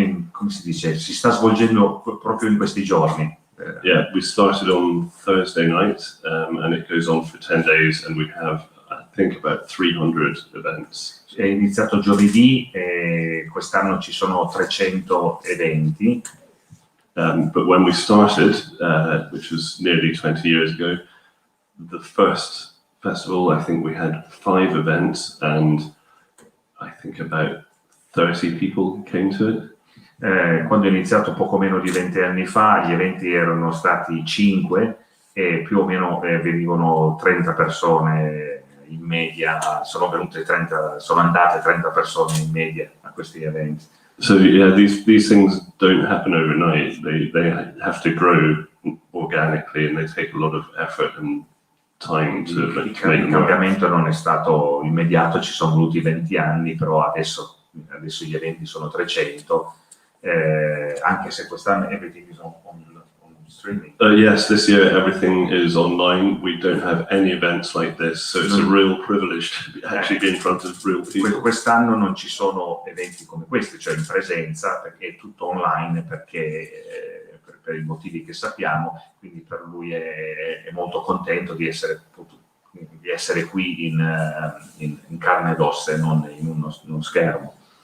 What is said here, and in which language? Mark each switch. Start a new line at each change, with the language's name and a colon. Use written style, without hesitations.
Italian: come si dice, si sta svolgendo proprio in questi giorni.
English: Yeah, we started on Thursday night, and it goes on for 10 days, and we have, I think, about 300 events.
Italian: È iniziato giovedì e quest'anno ci sono 300 eventi.
English: But when we started, which was nearly 20 years ago, the first festival, I think we had 5 events, and I think about 30 people came to it.
Italian: Quando è iniziato poco meno di 20 anni fa, gli eventi erano stati 5 e più o meno venivano 30 persone in media, sono andate 30 persone in media a questi eventi.
English: So yeah, these things don't happen overnight. They have to grow organically, and they take a lot of effort and time to make them work.
Italian: Il cambiamento non è stato immediato, ci sono voluti 20 anni, però adesso gli eventi sono 300, anche se quest'anno
English: everything is on streaming. Yes, this year everything is online. We don't have any events like this, so it's a real privilege to actually be in front of real people.
Italian: Quest'anno non ci sono eventi come questi, cioè in presenza, perché è tutto online, perché per i motivi che sappiamo, quindi per lui è molto contento di essere qui in carne ed ossa e non in uno schermo.